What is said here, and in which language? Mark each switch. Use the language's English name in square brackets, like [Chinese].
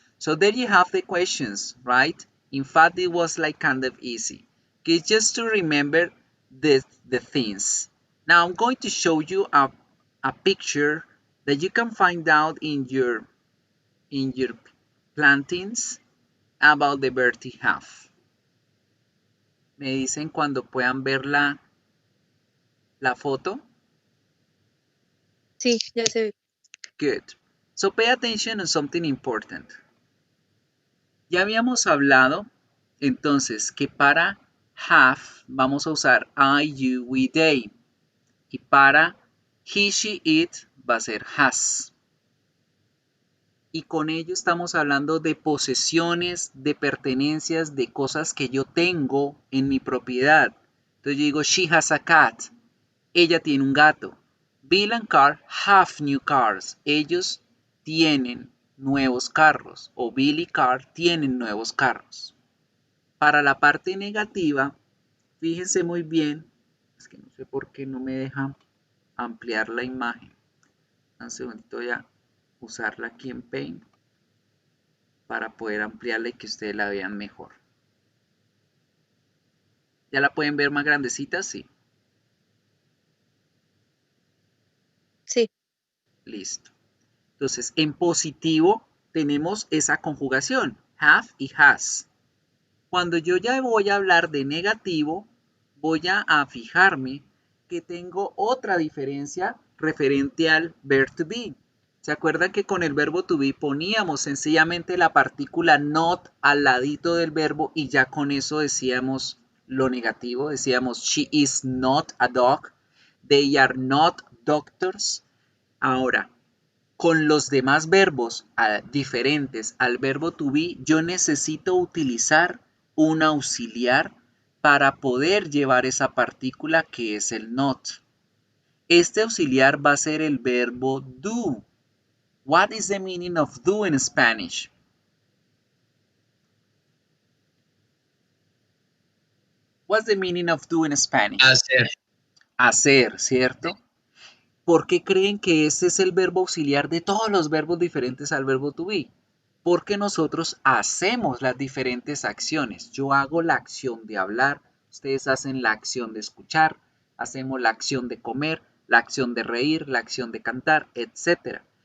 [English] So there you have the questions, right? In fact, it was like kind of easy. Okay, just to remember the things. Now I'm going to show you a picture that you can find out in your plantings about the verb to have. [Spanish] Me dicen cuando puedan ver la foto. Sí, ya se ve. [English] Good. So pay attention on something important. [Spanish] Ya habíamos hablado entonces que para have vamos a usar I, you, we, they. Y para he, she, it va a ser has. Y con ello estamos hablando de posesiones, de pertenencias, de cosas que yo tengo en mi propiedad. Entonces yo digo, [English] she has a cat. [Spanish] Ella tiene un gato. [English] Bill and Carl have new cars. [Spanish] Ellos tienen nuevos carros. O Bill y Carl tienen nuevos carros. Para la parte negativa, fíjense muy bien. Es que no sé por qué no me deja ampliar la imagen. Un segundito, voy a usarla aquí en Paint para poder ampliarla y que ustedes la vean mejor. ¿Ya la pueden ver más grandecita? Sí. Sí. Listo. Entonces, en positivo tenemos esa conjugación, have y has. Cuando yo ya voy a hablar de negativo, voy a fijarme que tengo otra diferencia referente al verb to be. ¿Se acuerdan que con el verbo to be poníamos sencillamente la partícula not al ladito del verbo y ya con eso decíamos lo negativo? Decíamos, [English] she is not a dog. They are not doctors. [Spanish] Ahora, con los demás verbos diferentes al verbo to be, yo necesito utilizar un auxiliar para poder llevar esa partícula que es el not. Este auxiliar va a ser el verbo do. [English] What is the meaning of do in Spanish? What's the meaning of do in Spanish? [Spanish] Hacer. Hacer, ¿cierto? ¿Por qué creen que ese es el verbo auxiliar de todos los verbos diferentes al verbo to be? Porque nosotros hacemos las diferentes acciones. Yo hago la acción de hablar, ustedes hacen la acción de escuchar, hacemos la acción de comer, la acción de reír, la acción de cantar, etc.